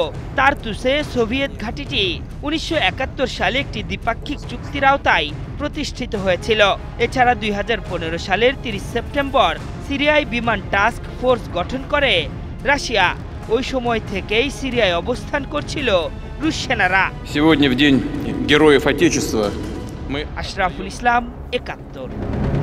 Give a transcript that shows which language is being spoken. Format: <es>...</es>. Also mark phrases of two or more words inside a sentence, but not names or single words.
<bn>তার্তুসে সোভিয়েত ঘাঁটিটি ১৯৭১ সালে একটি দ্বিপাক্ষিক চুক্তির আওতায় প্রতিষ্ঠিত হয়েছিল। এছাড়া 2015 সালের 30 সেপ্টেম্বর সিরিয়ায় বিমান টাস্ক ফোর্স গঠন করে রাশিয়া। ওই সময় থেকেই সিরিয়ায় অবস্থান করছিল রুশ সেনারা।</bn> <ru>Сегодня в день героев Отечества</ru> <bn>আশরাফুল ইসলাম, ৭১।</bn>